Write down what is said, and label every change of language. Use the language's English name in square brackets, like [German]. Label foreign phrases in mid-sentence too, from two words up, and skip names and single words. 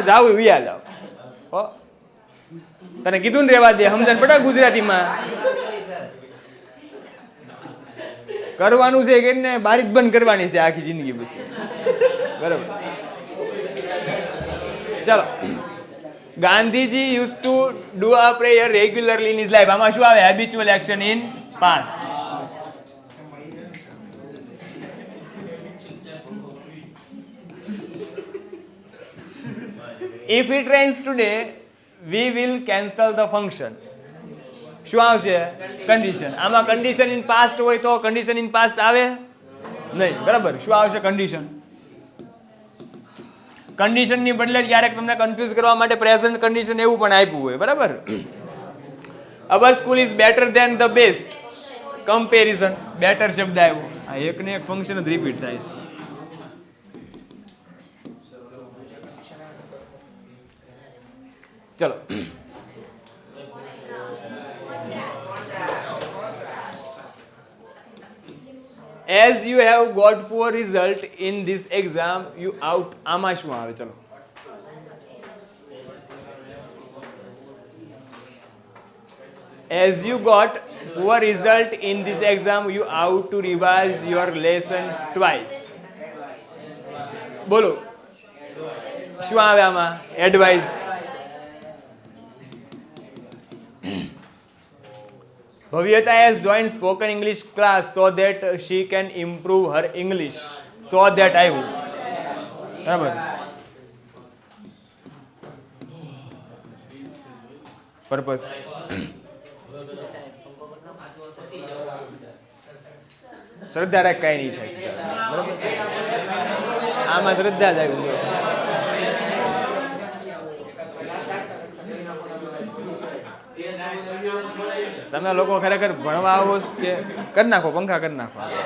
[Gujarati] જાવ હોય યાદ આવ, હો તને કીધું ને રેવા દે, સમજણ પડે ગુજરાતીમાં કરવાનું છે કે ને બારી જ બંધ કરવાની છે આખી જિંદગી પછી, બરાબર. [English] ચાલો, Gandhiji use to do a prayer regularly in his life. [Gujarati] આમાં શું આવે? [English] habitual action in past. If it rains today, we will cancel the function. [Gujarati] શું આવશે? કન્ડિશન. આમાં [English] condition in past [Gujarati] હોય તો [English] condition in past [Gujarati] આવે નહીં, બરાબર. શું આવશે? કન્ડિશન. કન્ડિશન ની બદલે ક્યારેક તમને કન્ફ્યુઝ કરવા માટે [English] present condition [Gujarati] એવું પણ આપ્યું હોય, બરાબર. [English] Our school is better than the best. [Gujarati] કમ્પેરિઝન, બેટર શબ્દ આવ્યો. આ એક ને એક ફંક્શન જ રિપીટ થાય છે. ચલો, [English] as you have got poor result in this exam, you out. [Gujarati] આમાં શું આવે? ચલો, [English] as you got poor result in this exam, you out to revise your lesson twice. [Gujarati] બોલો શું આવે આમાં? એડવાઇસ. [English] Bhavyata has joined spoken English class so that she can improve her English. So that I would. બરાબર. Purpose. [Gujarati] શ્રદ્ધા રાખ, કઈ નહીં થાય, બરાબર. આમાં શ્રદ્ધા જ આવી. તમે લોકો ખરેખર ભણવા આવો કે કરી નાખો, પંખા કરી નાખો.